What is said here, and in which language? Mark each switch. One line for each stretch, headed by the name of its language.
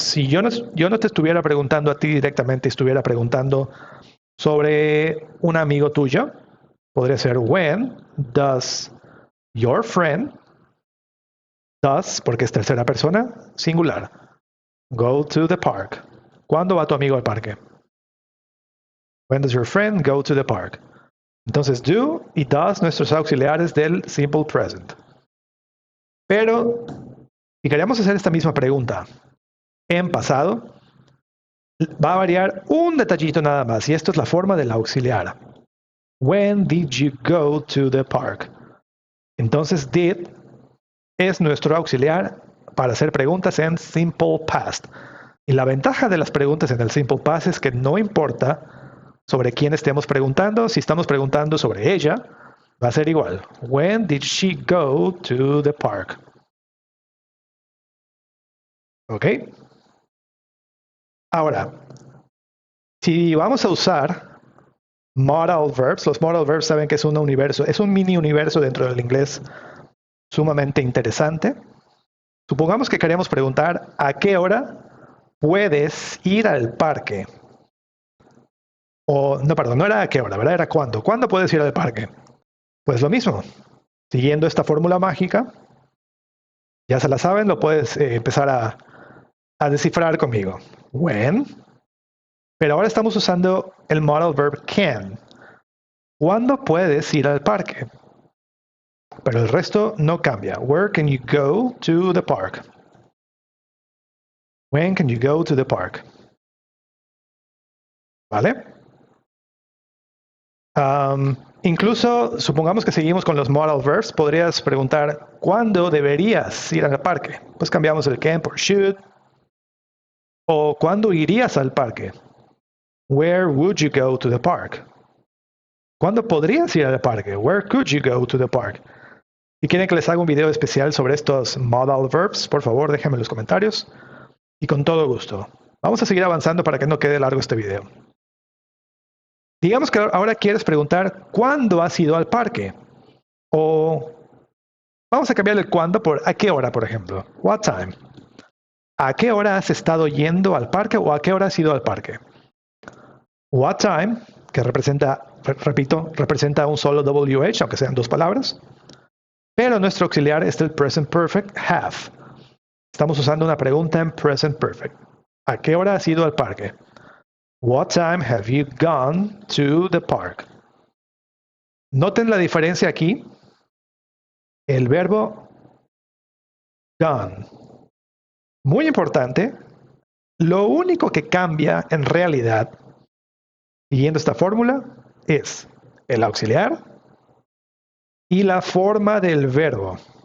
Spanish: Si yo no te estuviera preguntando a ti directamente, estuviera preguntando sobre un amigo tuyo, podría ser
English: when does your friend, does,
Spanish: porque es tercera persona, singular,
English: go to the park.
Spanish: ¿Cuándo va tu amigo al parque?
English: When does your friend go to the park?
Spanish: Entonces, do y does, nuestros auxiliares del simple present. Pero, si queremos hacer esta misma pregunta en pasado, va a variar un detallito nada más, y esto es la forma del auxiliar.
English: When did you go to the park?
Spanish: Entonces, did es nuestro auxiliar para hacer preguntas en simple past. Y la ventaja de las preguntas en el simple past es que no importa sobre quién estemos preguntando, si estamos preguntando sobre ella, va a ser igual.
English: When did she go to the park?
Spanish: ¿Ok? Ahora, si vamos a usar modal verbs, los modal verbs saben que es un universo, es un mini universo dentro del inglés sumamente interesante. Supongamos que queremos preguntar ¿a qué hora puedes ir al parque? O, no, perdón, no era a qué hora, ¿verdad? Era cuándo. ¿Cuándo puedes ir al parque? Pues lo mismo, siguiendo esta fórmula mágica, ya se la saben, lo puedes empezar a descifrar conmigo. When, pero ahora estamos usando el modal verb can. ¿Cuándo puedes ir al parque? Pero el resto no cambia.
English: Where can you go to the park? When can you go to the park?
Spanish: ¿Vale? Incluso, supongamos que seguimos con los modal verbs, podrías preguntar, ¿cuándo deberías ir al parque? Pues cambiamos el can por should. O ¿cuándo irías al parque?
English: Where would you go to the park?
Spanish: ¿Cuándo podrías ir al parque?
English: Where could you go to the park?
Spanish: Si quieren que les haga un video especial sobre estos modal verbs, por favor déjenme en los comentarios y con todo gusto. Vamos a seguir avanzando para que no quede largo este video. Digamos que ahora quieres preguntar ¿cuándo has ido al parque? O vamos a cambiar el cuándo por ¿a qué hora, por ejemplo?
English: What time?
Spanish: ¿A qué hora has estado yendo al parque o a qué hora has ido al parque?
English: What time,
Spanish: que representa, repito, representa un solo WH, aunque sean dos palabras. Pero nuestro auxiliar es el present perfect have. Estamos usando una pregunta en present perfect. ¿A qué hora has ido al parque?
English: What time have you gone to the park?
Spanish: Noten la diferencia aquí. El verbo gone. Muy importante. Lo único que cambia en realidad, siguiendo esta fórmula, es el auxiliar y la forma del verbo.